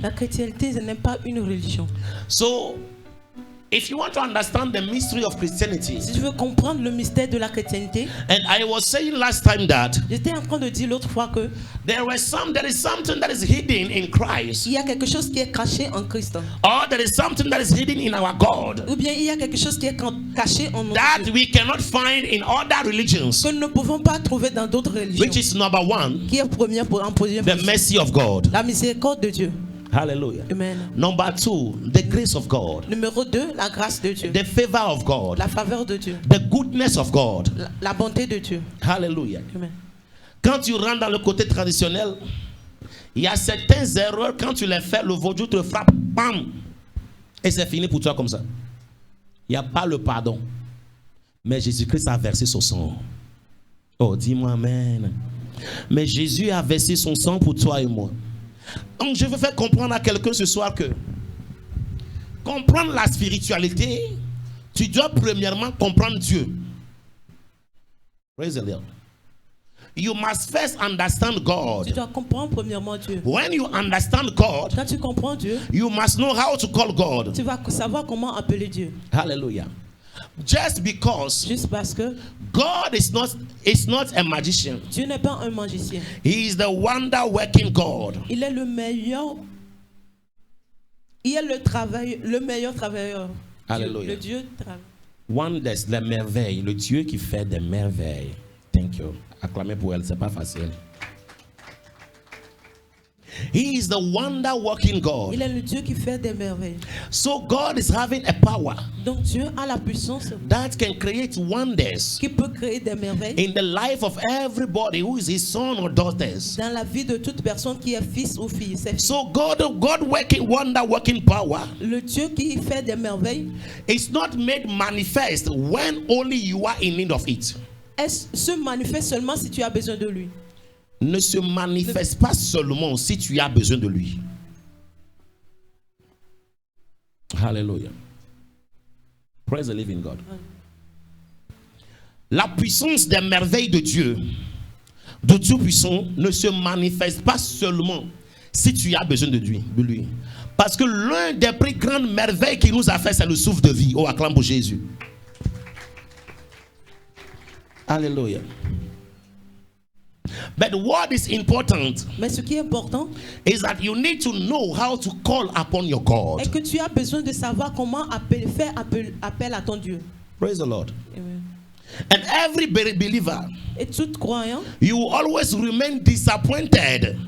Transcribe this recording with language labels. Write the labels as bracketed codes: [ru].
[fr] La chrétienté n'est pas une religion. [en] So, if you want to understand the mystery of Christianity, [fr] si tu veux comprendre le mystère de la chrétienté, [en] and I was saying last time that [fr] j'étais en train de dire l'autre fois que [en] there is something that is hidden in Christ. [fr] Il y a quelque chose qui est caché en Christ. [en] Or there is something that is hidden in our God. [fr] Ou bien il y a quelque chose qui est caché en nous. [en] That we cannot find in other religions. [fr] Que nous ne pouvons pas trouver dans d'autres religions. [en] Which is number one. [fr] Qui est en première position. [en] The mercy of God. [fr] La miséricorde de Dieu. [en] Hallelujah. Amen. Number 2, the grace of God. [fr] Numéro 2, la grâce de Dieu. [en] The favor of God. [fr] La faveur de Dieu. [en] The goodness of God. [fr] La bonté de Dieu. [en] Hallelujah. Amen. [fr] Quand tu rentres dans le côté traditionnel, il y a certaines erreurs, quand tu les fais, le vaudou te frappe, bam, et c'est fini pour toi comme ça. Il n'y a pas le pardon. Mais Jésus-Christ a versé son sang. Oh, dis-moi amen. Mais Jésus a versé son sang pour toi et moi. Donc je veux faire comprendre à quelqu'un ce soir que comprendre la spiritualité, tu dois premièrement comprendre Dieu. [en] Praise the Lord. You must first understand God. [fr] Tu dois comprendre premièrement Dieu. [en] When you understand God, [fr] quand tu comprends Dieu, [en] you must know how to call God. [fr] Tu vas savoir comment appeler Dieu. [en] Hallelujah. Juste [fr] parce que [en] God is not a magician. [fr] Dieu n'est pas un magicien. [en] He is the wonder working God. [fr] Il est le meilleur. Il est le meilleur travailleur. [en] Hallelujah. [fr] Le Dieu travaille. Wonders, les merveilles, le Dieu qui fait des merveilles. [en] Thank you. [fr] Acclamez pour elle, c'est pas facile. [en] He is the wonder-working God. [fr] Il est le Dieu qui fait des merveilles. [en] So God is having a power [fr] Donc Dieu a la puissance [en] that can create wonders [fr] qui peut créer des merveilles [en] in the life of everybody who is his son or daughters. [fr] dans la vie de toute personne qui est fils ou fille. C'est [en] So God wonder-working power [fr] le Dieu qui fait des merveilles [en] is not made manifest when only you are in need of it. [fr] se manifeste seulement si tu as besoin de lui. Ne se manifeste pas seulement si tu as besoin de lui. [en] Hallelujah. Praise the living God. [fr] La puissance des merveilles de Dieu, de Tout-Puissant, ne se manifeste pas seulement si tu as besoin de lui. Parce que l'un des plus grandes merveilles qu'il nous a fait, c'est le souffle de vie. Oh, acclame pour Jésus. Hallelujah. [en] But what is important [fr] Mais ce qui est important [en] is that you need to know how to call upon your God. [fr] est que tu as besoin de savoir comment faire appel à ton Dieu. [en] Praise the Lord. Amen. And every believer, [fr] Et tout croyant, [en] you will always remain disappointed